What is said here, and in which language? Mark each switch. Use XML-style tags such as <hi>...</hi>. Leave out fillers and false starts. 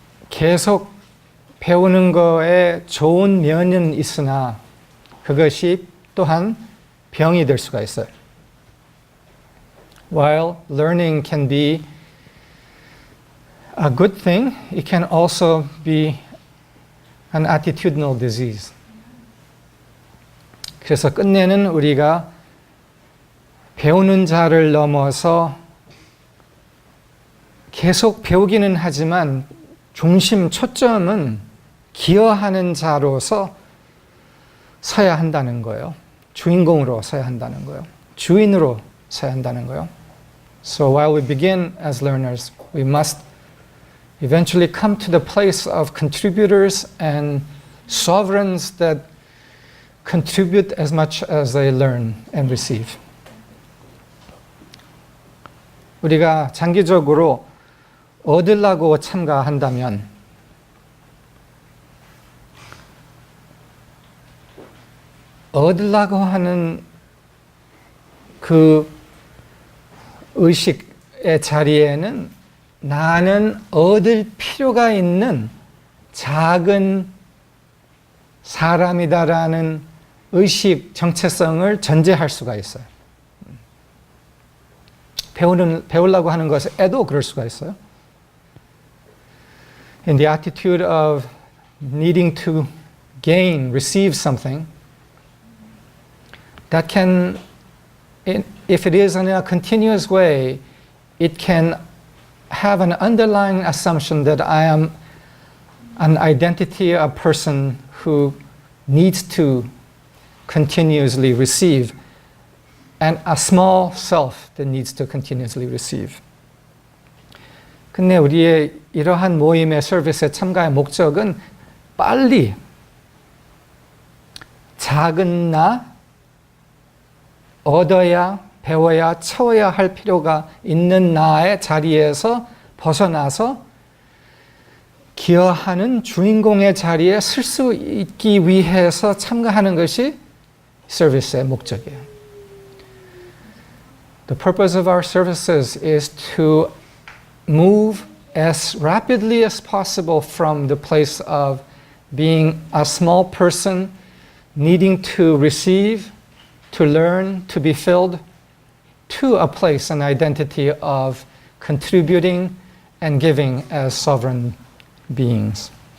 <ko>계속 배우는 거에 좋은 면은 있으나 그것이 또한 병이 될 수가 있어요.</ko> <en>While learning can be a good thing, it can also be an attitudinal disease.</en> <ko>그래서 끝내는 우리가 배우는 자를 넘어서 계속 배우기는 하지만 중심, 초점은 기여하는 자로서 서야 한다는 거예요. 주인공으로 서야 한다는 거예요. 주인으로 서야 한다는 거예요.</ko> <en>So while we begin as learners, we must eventually come to the place of contributors and sovereigns that contribute as much as they learn and receive.</en> <ko>우리가 장기적으로 얻으려고 참가한다면 얻으려고 하는 그 의식의 자리에는 나는 얻을 필요가 있는 작은 사람이다라는 의식 정체성을 전제할 수가 있어요. 배우려고 하는 것에도 그럴 수가 있어요.</ko> <en>In the attitude of needing to gain, receive something, that can, if it is in a continuous way, it can have an underlying assumption that I am an identity, a person who needs to continuously receive, and a small self that needs to continuously receive.</en> <ko>근데 우리의 이러한 모임의 서비스에 참가의 목적은 빨리 작은 나, 얻어야, 배워야, 채워야 할 필요가 있는 나의 자리에서 벗어나서 기여하는 주인공의 자리에 쓸 수 있기 위해서 참가하는 것이 서비스의 목적이에요.</ko> <en>The purpose of our services is to move as rapidly as possible from the place of being a small person needing to receive, to learn, to be filled, to a place, an identity of contributing and giving as sovereign beings.</en>